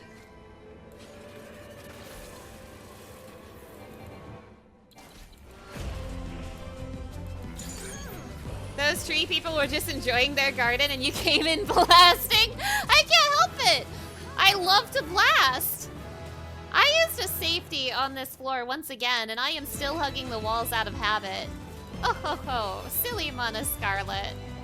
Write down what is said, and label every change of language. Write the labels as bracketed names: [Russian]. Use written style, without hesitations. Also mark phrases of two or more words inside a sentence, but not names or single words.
[English] Those tree people were just enjoying their garden and you came in blasting? I can't help it! I love to blast! I used a safety on this floor once again, and I am still hugging the walls out of habit. Oh ho ho, silly Mana Scarlet.